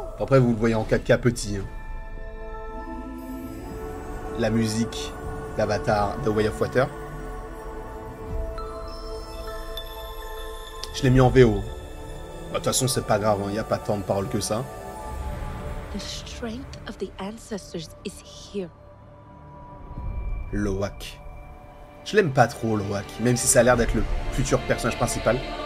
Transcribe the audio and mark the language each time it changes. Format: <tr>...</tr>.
<fr>Après, vous le voyez en 4K petit, hein. La musique d'Avatar The Way of Water. Je l'ai mis en VO. De toute façon, c'est pas grave, il n'y a pas tant de paroles que ça.</fr> <en>The strength of the ancestors is here. Loak.</en> <fr>Je l'aime pas trop, Loak, même si ça a l'air d'être le futur personnage principal.</fr>